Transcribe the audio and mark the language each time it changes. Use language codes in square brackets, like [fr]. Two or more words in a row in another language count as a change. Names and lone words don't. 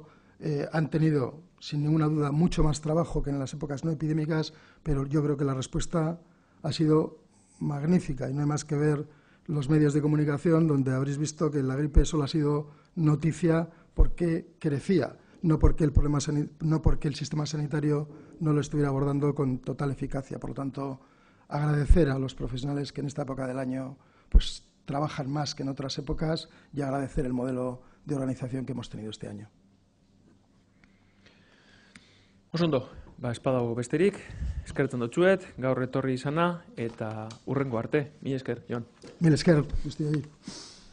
[es] Han tenido, sin ninguna duda, mucho más trabajo que en las épocas no epidémicas, pero yo creo que la respuesta ha sido magnífica y no hay más que ver los medios de comunicación, donde habréis visto que la gripe solo ha sido noticia porque crecía, no porque el sistema sanitario no lo estuviera abordando con total eficacia. Por lo tanto, agradecer a los profesionales que en esta época del año pues trabajan más que en otras épocas y agradecer el modelo de organización que hemos tenido este año. [eu] Osondo, espadago besterik, eskertzen dutxuet, gaur etorri izana, eta urrengo arte. Mila esker, Jon. Mila esker, guztioi.